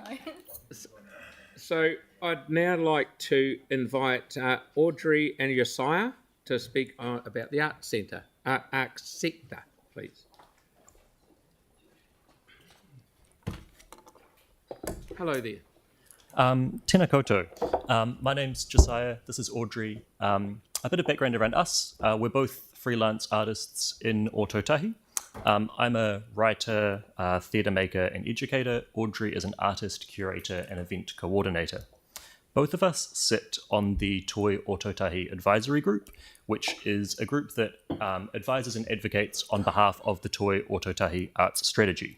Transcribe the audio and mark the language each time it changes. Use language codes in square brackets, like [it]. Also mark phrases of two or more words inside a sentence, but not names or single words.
[en] So I'd now like to invite Audrey and Josiah to speak about the arts sector, please. Hello there. [mi] Tēnā koutou. [en] My name's Josiah, this is Audrey. A bit of background around us. We're both freelance artists in Ōtautahi. I'm a writer, theatre maker and educator. Audrey is an artist, curator and event coordinator. Both of us sit on the Toi Ōtautahi Advisory Group, which is a group that advises and advocates on behalf of the Toi Ōtautahi Arts Strategy.